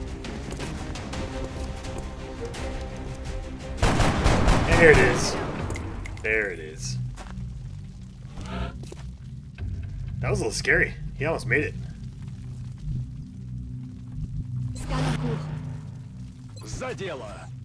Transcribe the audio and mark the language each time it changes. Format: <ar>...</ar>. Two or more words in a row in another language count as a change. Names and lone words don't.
<en>There it is. There it is. That was a little scary. He almost made it.</en> <fr>Scan en cours.</fr> <ru>За дело.</ru>